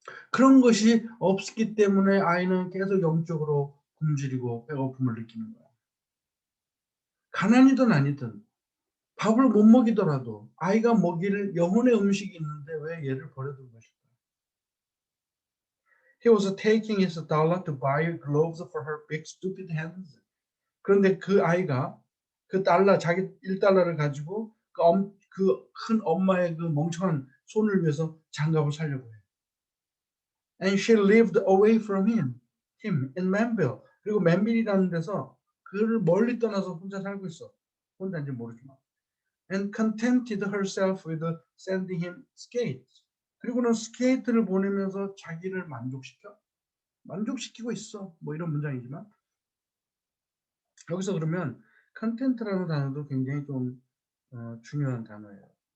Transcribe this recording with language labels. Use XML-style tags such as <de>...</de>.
<ko>그런 것이 없기 때문에 아이는 계속 영적으로 굶주리고 배고픔을 느끼는 거야. 가난이든 아니든 밥을 못 먹이더라도 아이가 먹일 영혼의 음식이 있는데 왜 얘를 버려둔 것일까?</ko> <en>He was taking his dollar to buy gloves for her big stupid hands.</en> <ko>그런데 그 아이가 그 달러 자기 1달러를 가지고 그 큰 엄마의 그 멍청한 손을 위해서 장갑을 사려고 해.</ko> <en>And she lived away from him in Manville.</en> <ko>그리고 맨빌이라는 데서 그를 멀리 떠나서 혼자 살고 있어. 혼자인지 모르지만.</ko> <en>And contented herself with sending him skates.</en> <ko>그리고는 스케이트를 보내면서 자기를 만족시키고 있어. 뭐 이런 문장이지만 여기서 그러면 content라는 단어도 굉장히 좀 중요한 단어예요.</ko>